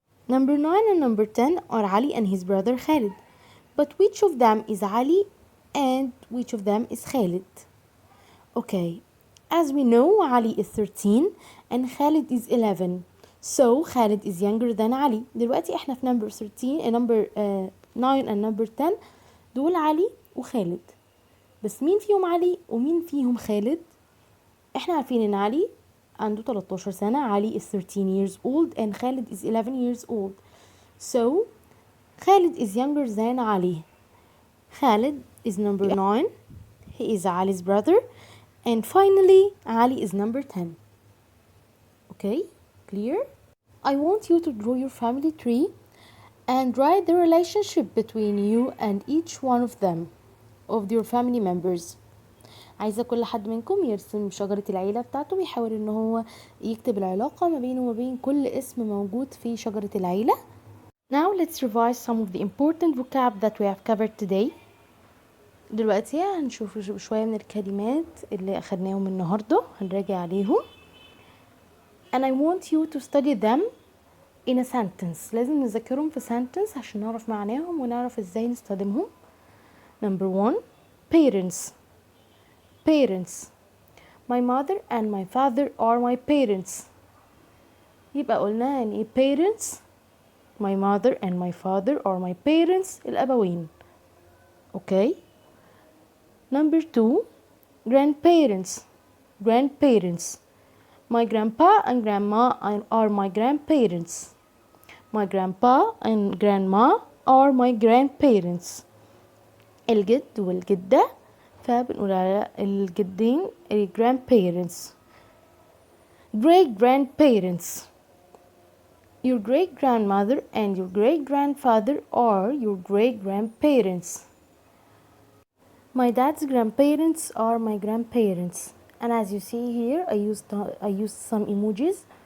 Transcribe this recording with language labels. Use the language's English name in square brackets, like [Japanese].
[English] Number 9 and number 10 are Ali and his brother Khalid. But which of them is Ali and which of them is Khalid? Okay, as we know, Ali is 13 and Khalid is 11. So Khalid is younger than Ali. [Arabic] دلوقتي احنا في [English] number 13 number 9 and number 10 [Arabic] دول علي وخالد. بس مين فيهم علي ومين فيهم خالد؟ احنا عارفين ان علي عنده 13 سنة. [English] علي is 13 years old and Khalid is 11 years old. So Khalid is younger than Ali. Khalid is number 9. He is Ali's brother. And finally, Ali is number 10. Okay, clear? I want you to draw your family tree and write the relationship between you and each one of them, of your family members. [Arabic] عايزة كل حد منكم يرسم شجرة العيلة بتاعته ويحاول ان هو يكتب العلاقة ما بينه وما بين كل اسم موجود في شجرة العيلة. [English] Now let's revise some of the important vocab that we have covered today. [Arabic] دلوقتي هنشوف شوية من الكلمات اللي أخدناهم النهاردة هنراجع عليهم. [English] And I want you to study them in a sentence. [Arabic] لازم نذاكرهم في sentence عشان نعرف معناهم ونعرف ازاي نستخدمهم. [English] Number 1, parents. Parents. My mother and my father are my parents. [Arabic] يبقى قلنا يعني ايه parents. [English] My mother and my father are my parents. [Arabic] الأبوين. [English] Okay. Number 2, grandparents. Grandparents. My grandpa and grandma are my grandparents. My grandpa and grandma are my grandparents. [Arabic] الجد والجدة فبنقول على الجدين grandparents. [English] Great grandparents. Your great grandmother and your great grandfather are your great grandparents. My dad's grandparents are my grandparents. And as you see here, I used some emojis.